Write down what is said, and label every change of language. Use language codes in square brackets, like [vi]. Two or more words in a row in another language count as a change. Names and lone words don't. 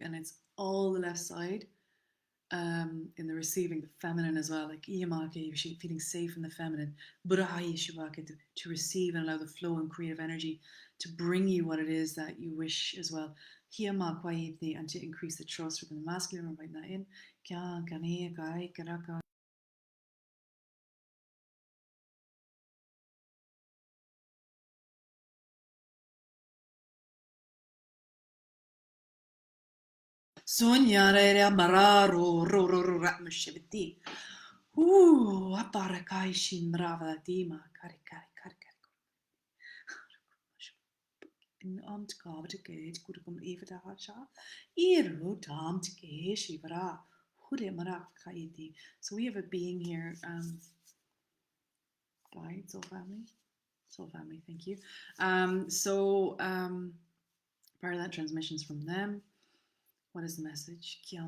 [en] And it's all the left side. In the receiving, the feminine as well, like feeling safe in the feminine, to receive and allow the flow and creative energy to bring you what it is that you wish as well. And to increase the trust within the masculine, I'm writing that in. Sognare mararo ro ro ro ramshiviti. Aparakai shimbrava dima kari kari kari kari. In amtgavde kurkum evita hasha. Iru tamtge shivara. So we have a being here, guide, soul family, thank you. Part of that transmission's from them. What is the message?